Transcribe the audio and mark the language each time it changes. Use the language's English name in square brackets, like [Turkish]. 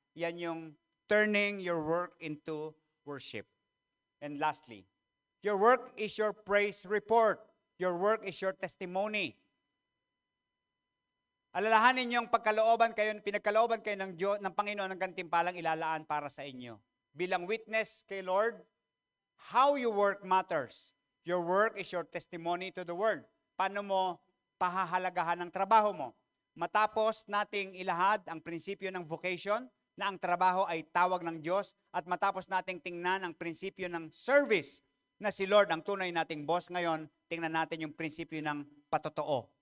[Filipino] Yan yung [English] turning your work into worship. And lastly, your work is your praise report. Your work is your testimony. [Filipino] Alalahanin niyo ang pinagkalooban kayo ng Diyos, ng Panginoon ng gantimpalang ilalaan para sa inyo. Bilang witness kay Lord, [English] how you work matters. Your work is your testimony to the world. [Filipino] Paano mo pahahalagahan ang trabaho mo? Matapos nating ilahad ang prinsipyo ng vocation, na ang trabaho ay tawag ng Diyos, at matapos nating tingnan ang prinsipyo ng service, na si Lord ang tunay nating boss, ngayon, tingnan natin yung prinsipyo ng patotoo.